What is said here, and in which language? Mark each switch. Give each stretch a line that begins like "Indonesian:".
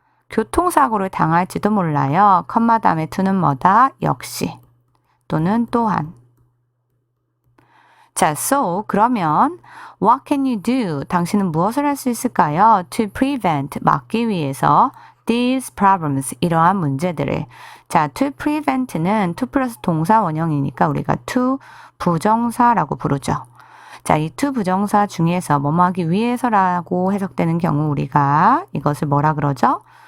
Korean: 교통사고를 당할지도 몰라요. 컴마 다음에 to는 뭐다? 역시 또는 또한.
English: 자, so
Korean: 그러면
English: what can you do?
Korean: 당신은 무엇을 할 수 있을까요?
English: To prevent,
Korean: 막기 위해서
English: these problems,
Korean: 이러한 문제들을. 자, to prevent는 to 플러스 동사 원형이니까 우리가 to 부정사라고 부르죠. 자, 이 to 부정사 중에서 뭐뭐 하기 위해서라고 해석되는 경우 우리가 이것을 뭐라 그러죠?